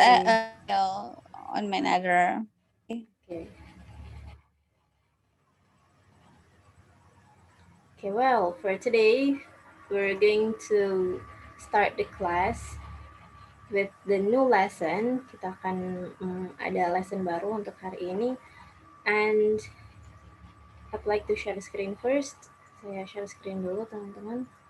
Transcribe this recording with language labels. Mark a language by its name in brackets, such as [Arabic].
[English] Riri. on my another. Okay. Okay, well, for today, we're going to start the class with the new lesson. [Indonesian] Kita akan ada lesson baru untuk hari ini. [English] And I'd like to share the screen first. [Indonesian] Saya [English] share screen [Indonesian] dulu, teman-teman.